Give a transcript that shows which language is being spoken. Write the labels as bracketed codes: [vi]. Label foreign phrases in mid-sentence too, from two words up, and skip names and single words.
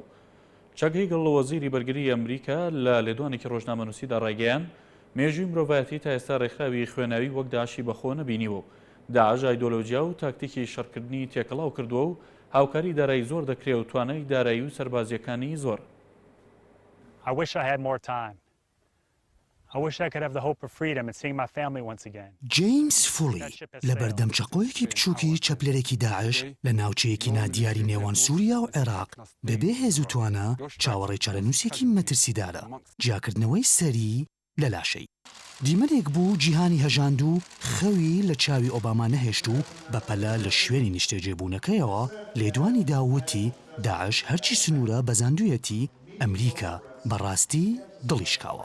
[ckb] چاک هێگڵ وەزیری بەرگری ئەمریکا لە لێدوانێکی ڕۆژنامەنووسیدا ڕایگەیان مێژووی مرۆڤایەتی تا ئێستا ڕێکخراوی خوێناوی وەک داعشی بەخۆ نەبینیوە و داعش ئایدۆلۆجیا و تاکتیکی شەڕکردنی تێکەڵاو کردووە و هاوکاری دارایی زۆر دەکرێت و توانای دارایی و سەربازیەکانی زۆر. [en] I wish I had more time. I wish I could have the hope of freedom and seeing my family once again. [ckb] جیمس فولی لە بەردەم چەقۆیەکی بچووکی چەپلەرێکی داعش لە ناوچەیەکی نادیاری نێوان سووریا و عێراق بەبێ هێز و توانە چاوەڕێی چارەنووسێکی مەترسیدارە جیاکردنەوەی سەری لە لاشەی. دیمەنێک بوو جیهانی هەژاند و خەوی لە چاوی ئۆباما نەهێشت و بەپەلە لە شوێنی نیشتێجێبوونەکەیەوە لێدوانی داوتی داعش هەرچی سنوورە بەزاندویەتی ئەمریکا بەڕاستی دڵیشکاوە.